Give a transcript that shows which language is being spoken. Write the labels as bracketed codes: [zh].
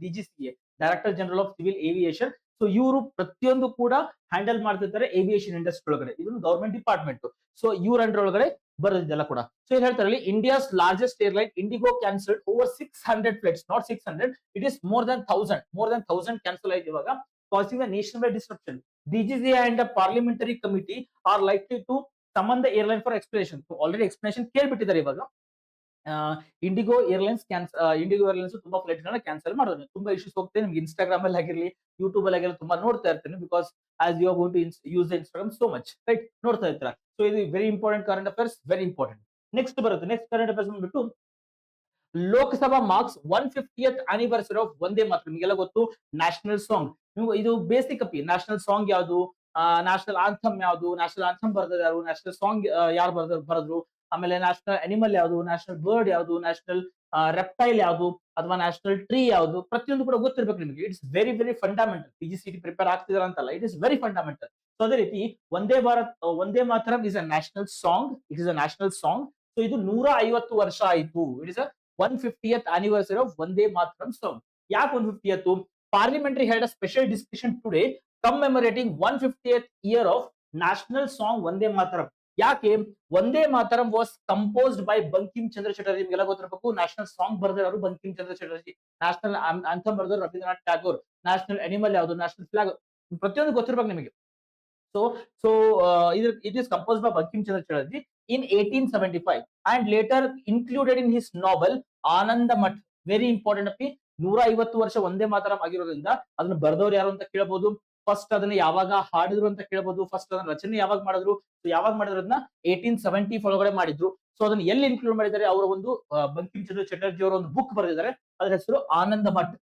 [kn] DGCA, director general of civil aviation. So ಇವರು ಪ್ರತಿಯೊಂದು ಕೂಡ ಹ್ಯಾಂಡಲ್ ಮಾಡ್ತಿರ್ತಾರೆ ಏವಿಯೇಷನ್ ಇಂಡಸ್ಟ್ರಿ ಒಳಗಡೆ. ಇದೊಂದು ಗವರ್ಮೆಂಟ್ ಡಿಪಾರ್ಟ್ಮೆಂಟ್. ಸೊ ಇವ್ರ ಅಂಡರ್ ಒಳಗಡೆ ಬರೋದಿದೆಲ್ಲ ಕೂಡ. ಸೊ ಏನ್ ಹೇಳ್ತಾರೆ, [en] India's largest airline IndiGo cancelled over 600 flights, [kn] not 600, it is more than 1000 cancel ಆಯ್ತು ಇವಾಗ, [en] causing a nationwide disruption. DGCA and the parliamentary committee are likely to summon the airline for explanation. [kn] So already explanation ಕೇಳ್ಬಿಟ್ಟಿದ್ದಾರೆ ಇವಾಗ. IndiGo airlines ತುಂಬಾ flight ಗಳನ್ನ cancel ಮಾಡೋದು, ತುಂಬಾ issues ಹೋಗ್ತದೆ. ನಿಮ್ಗೆ Instagram ಅಲ್ಲಿ ಆಗಿರ್ಲಿ, ಯೂಟ್ಯೂಬ್ ಅಲ್ಲಿ ಆಗಿರಲಿ ತುಂಬಾ ನೋಡ್ತಾ ಇರ್ತೀನಿ. [en] Because as you are going to use the Instagram so much, right? [kn] ನೋಡ್ತಾ ಇರ್ತೀರಾ. ಸೊ ಇದು very important current affairs, very important. Next current affairs ಬಂದ್ಬಿಟ್ಟು [en] Lok Sabha marks 150th anniversary of Vande Mataram. [kn] ನಿಮಗೆಲ್ಲ ಗೊತ್ತು, ನ್ಯಾಷನಲ್ ಸಾಂಗ್. ಇದು ಬೇಸಿಕ್ ಅಪಿ. ನ್ಯಾಷನಲ್ ಸಾಂಗ್ ಯಾವುದು, national anthem ಯಾವುದು, ನ್ಯಾಷನಲ್ ಆಂಥಮ್ ಬರ್ದರ್ ಯಾರು, ನ್ಯಾಷನಲ್ ಸಾಂಗ್ ಯಾರು ಬರೆದ್ರು, ಆಮೇಲೆ ನ್ಯಾಷನಲ್ ಅನಿಮಲ್ ಯಾವುದು, ನ್ಯಾಷನಲ್ ಬರ್ಡ್ ಯಾವುದು, ನ್ಯಾಷನಲ್ ರೆಪ್ಟೈಲ್ ಯಾವುದು, ಅಥವಾ ನ್ಯಾಷನಲ್ ಟ್ರೀ ಯಾವುದು, ಪ್ರತಿಯೊಂದು ಕೂಡ ಗೊತ್ತಿರ್ಬೇಕು ನಿಮಗೆ. [en] It's very very fundamental. PGCET [kn] prepare ಆಗ್ತಿದಾರ ಅಂತಲ್ಲ, [en] It is very fundamental. So [kn] ಅದೇ ರೀತಿ [en] Vande Mataram is a national song. [kn] So ಇದು 150 ವರ್ಷ ಆಯ್ತು. [en] It is a 150th anniversary of Vande Mataram song. [kn] ಯಾಕೆ 150th? [en] Parliamentary had a special discussion today commemorating 150th year of national song Vande Mataram. [kn] ಯಾಕೆ? [en] Vande Mataram was composed by Bankim Chandra Chatterjee. [kn] ನಿಮಗೆಲ್ಲ ಗೊತ್ತಿರಬೇಕು, national song ಬರೆದಿರೋರು Bankim Chandra Chatterjee. National anthem ಬರೆದವರು Ravindranath Tagore, national animal ಯಾವುದು, national flag ಪ್ರತಿಯೊಂದು ಗೊತ್ತಿರ್ಬೇಕು ನಿಮಗೆ. [en] So, it is composed by Bankim Chandra Chatterjee in 1875 and later included in his novel Ananda Math. [kn] Very important ಅಪ್ಪಿ. 150 ವರ್ಷ ಒಂದೇ ಮಾತರಂ ಆಗಿರೋದ್ರಿಂದ ಅದನ್ನ ಬರೆದವ್ರು ಯಾರು ಅಂತ ಕೇಳಬಹುದು. ಫಸ್ಟ್ ಅದನ್ನ ಯಾವಾಗ ಹಾಡಿದ್ರು ಅಂತ ಕೇಳಬಹುದು. ಫಸ್ಟ್ ಅದನ್ನ ರಚನೆ ಯಾವಾಗ ಮಾಡಿದ್ರು, ಯಾವಾಗ ಮಾಡಿದ್ರು ಅದನ್ನ 1870 ಒಳಗಡೆ ಮಾಡಿದ್ರು. ಸೊ ಅದನ್ನ ಎಲ್ಲಿ ಇನ್ಕ್ಲೂಡ್ ಮಾಡಿದ್ದಾರೆ, ಅವರ ಒಂದು ಬಂಕಿಂ ಚಂದ್ರ ಚಟರ್ಜಿ ಅವರ ಒಂದು ಬುಕ್ ಬರೆದಿದ್ದಾರೆ, ಅದರ ಹೆಸರು ಆನಂದ ಮಠ್.